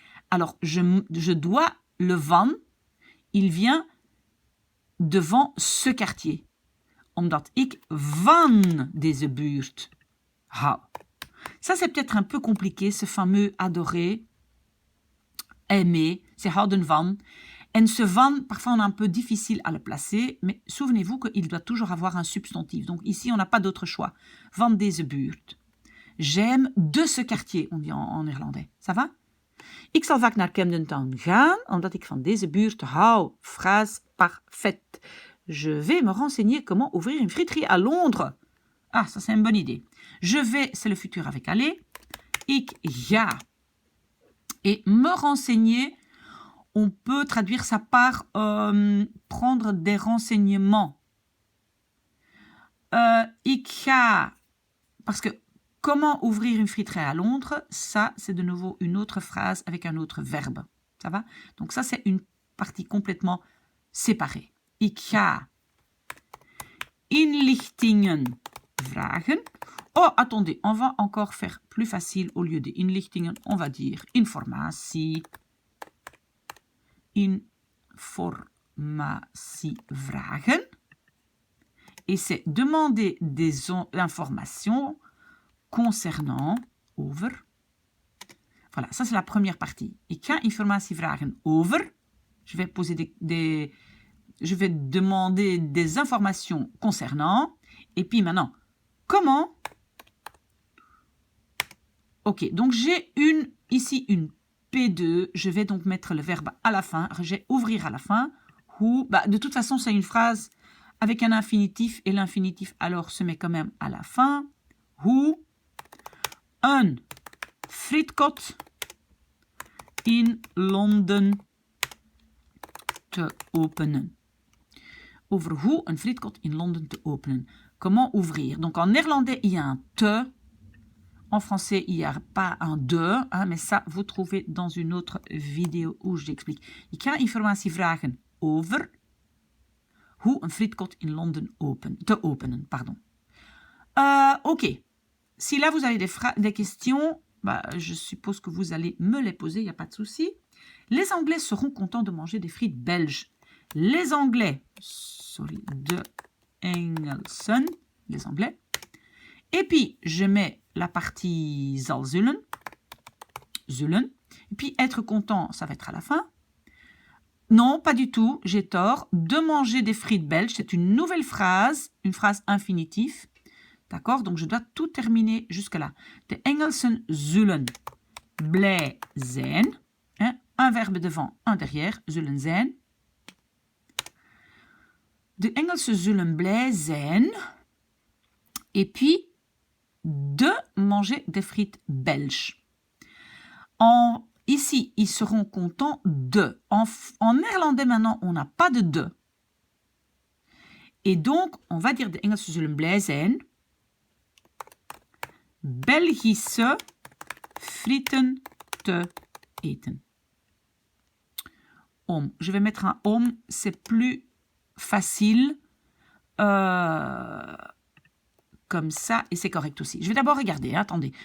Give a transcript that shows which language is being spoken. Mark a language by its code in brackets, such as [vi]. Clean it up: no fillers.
[fr] Alors, je dois, le van, il vient devant ce quartier. [nl] Omdat ik van deze buurt hou. [fr] Ça, c'est peut-être un peu compliqué, ce fameux adorer, aimer, c'est houden van. Et ce van, parfois, on est un peu difficile à le placer, mais souvenez-vous qu'il doit toujours avoir un substantif. Donc ici, on n'a pas d'autre choix. [nl] Van deze buurt. [fr] J'aime de ce quartier, on dit en néerlandais. Ça va? [nl] Ik zal vaak naar Camden Town gaan, omdat ik van deze buurt hou. [fr] Phrase parfaite. Je vais me renseigner comment ouvrir une friterie à Londres. Ah, ça c'est une bonne idée. Je vais, c'est le futur avec aller. [nl] Ik ga. [fr] Et me renseigner, on peut traduire ça par prendre des renseignements. [nl] Ik ga, [fr] parce que comment ouvrir une friterie à Londres, ça c'est de nouveau une autre phrase avec un autre verbe. Ça va? Donc ça c'est une partie complètement séparée. [nl] Ik ga inlichtingen vragen. [fr] Oh, attendez, on va encore faire plus facile. Au lieu de inlichtingen, on va dire informatie. [nl] Informatie vragen. [fr] Et c'est demander des informations concernant, over. Voilà, ça c'est la première partie. [nl] Ik ga informatie vragen over. [fr] Je vais poser je vais demander des informations concernant. Et puis maintenant, comment? Ok, donc j'ai ici une P2. Je vais donc mettre le verbe à la fin. Rejet, ouvrir à la fin. Hoe, bah, de toute façon, c'est une phrase avec un infinitif. Et l'infinitif, alors, se met quand même à la fin. [nl] Hoe een frietkot in Londen te openen. Over hoe een frietkot in Londen te openen. [fr] Comment ouvrir? Donc en néerlandais, il y a un te. En français, il n'y a pas un de, hein, mais ça, vous trouvez dans une autre vidéo où j'explique. Ik ga informatie vragen over hoe een frietkot in Londen te openen. Pardon. Ok. Si là, vous avez des questions, bah, je suppose que vous allez me les poser, il n'y a pas de souci. Les Anglais seront contents de manger des frites belges. Les Anglais, de Engelsen, les Anglais. Et puis, je mets la partie zal zullen. Et puis, être content, ça va être à la fin. Non, pas du tout, j'ai tort. De manger des frites belges, c'est une nouvelle phrase, une phrase infinitive. D'accord? Donc, je dois tout terminer jusque-là. [nl] De Engelsen zullen blij zijn. [fr] Hein? Un verbe devant, un derrière. [nl] Zullen zijn. De Engelsen zullen blij zijn. [fr] Et puis, de manger des frites belges. Ici, ils seront contents de. En néerlandais, maintenant, on n'a pas de de. Et donc, on va dire [nl] de Engelsen zullen blij zijn. Belgische frieten te eten. Om. [fr] Je vais mettre un om, c'est plus facile. Comme ça, et c'est correct aussi. Je vais d'abord regarder, hein, attendez.